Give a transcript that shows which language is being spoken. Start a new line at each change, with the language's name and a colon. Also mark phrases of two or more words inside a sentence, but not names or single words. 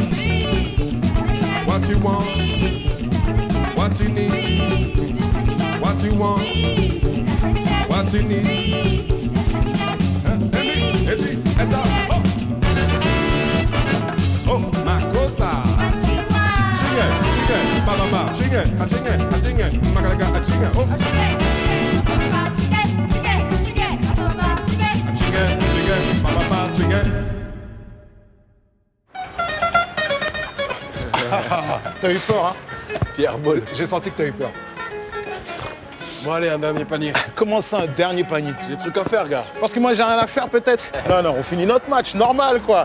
English: What you want, what you need, what you want, what you need. Oh, my cosa. Chingue, ba, chingue, chingue, magaraga, chingue, oh. Chingue, ba, chingue.
French: T'as eu peur, hein? Pierre Bol. J'ai senti que t'as eu peur. Bon, allez, un dernier panier. Comment ça, un dernier panier? J'ai des trucs à faire, gars. Parce que moi, j'ai rien à faire, peut-être? Non, non, on finit notre match, normal, quoi.